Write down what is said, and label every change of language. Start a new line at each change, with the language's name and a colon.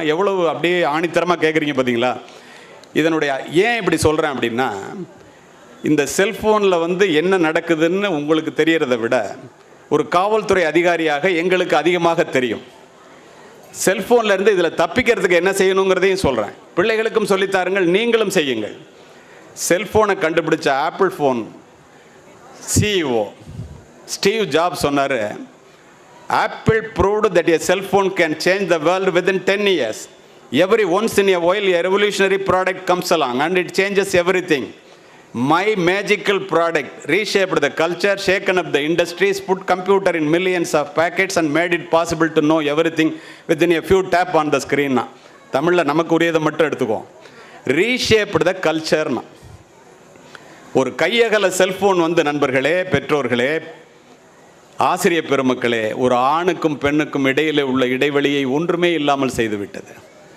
Tamil: எவ்வளவு அப்படியே ஆணித்தரமாக கேட்குறீங்க பார்த்தீங்களா? இதனுடைய ஏன் இப்படி சொல்கிறேன் அப்படின்னா, இந்த செல்ஃபோனில் என்ன நடக்குதுன்னு உங்களுக்கு தெரியறதை விட ஒரு காவல்துறை அதிகாரியாக எங்களுக்கு அதிகமாக தெரியும். செல்ஃபோன்லேருந்து இதில் தப்பிக்கிறதுக்கு என்ன செய்யணுங்கிறதையும் சொல்கிறேன். பிள்ளைகளுக்கும் சொல்லித்தாருங்கள், நீங்களும் செய்யுங்கள். செல்ஃபோனை கண்டுபிடிச்ச apple phone CEO Steve jobs சொன்னார்,
English: Apple proved that a cell phone can change the world within 10 years. Every once in a while, a revolutionary product comes along and it changes everything. My magical product reshaped the culture, shaken up the industries, put computer in millions of packets and made it possible to know everything within a few tap on the screen.
Tamil: தமிழில் நமக்கு உரியதை மட்டும் எடுத்துக்குவோம்.
English: reshaped the கல்ச்சர்னா,
Tamil: ஒரு கையகல cellphone நண்பர்களே, பெற்றோர்களே, ஆசிரியர் பெருமக்களே, ஒரு ஆணுக்கும் பெண்ணுக்கும் இடையிலே உள்ள இடைவெளியை ஒன்றுமே இல்லாமல் செய்துவிட்டது.